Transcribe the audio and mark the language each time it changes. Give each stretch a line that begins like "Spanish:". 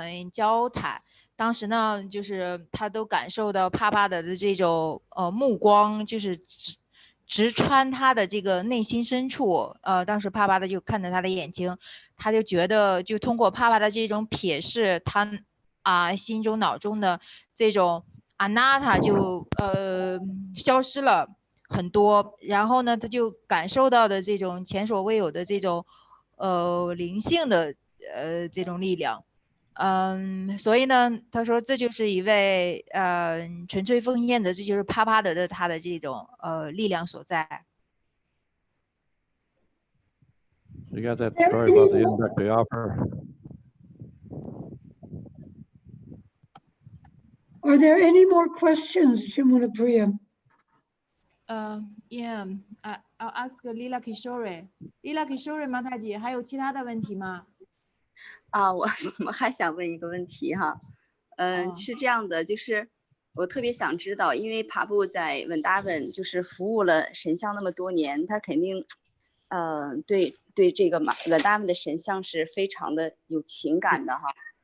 Chinese: 交谈，当时呢就是他都感受到帕帕的这种目光，就是直穿他的这个内心深处，当时帕帕的就看着他的眼睛，他就觉得就通过帕帕的这种瞥视，他心中脑中的这种Anatta 就消失了很多，然后呢，他就感受到的这种前所未有的这种灵性的这种力量，所以呢，他说这就是一位纯粹奉献者，这就是帕帕德的他的这种力量所在。
English: You got that story about the introductory offer? Are there any more questions, Jamuna Priya? Yeah, I'll ask Lila Kishore.
Chinese: Lila Kishore 马太姐，还有其他的问题吗？我还想问一个问题哈，是这样的，就是我特别想知道，因为帕布在稳达稳就是服务了神像那么多年，他肯定，对这个稳达稳的神像是非常的有情感的哈。